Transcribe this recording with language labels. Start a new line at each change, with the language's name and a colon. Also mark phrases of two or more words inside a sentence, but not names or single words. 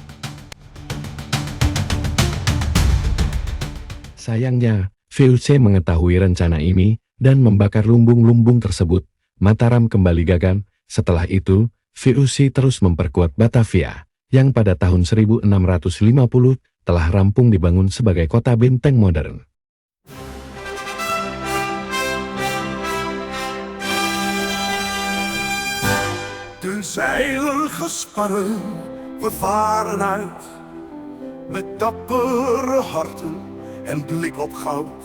Indonesian: Sayangnya, VOC mengetahui rencana ini dan membakar lumbung-lumbung tersebut. Mataram kembali gagal. Setelah itu, VOC terus memperkuat Batavia, yang pada tahun 1650 telah rampung dibangun sebagai kota benteng modern.
Dutch: De zeilen gespannen, we varen uit, met dappere harten en blik op goud.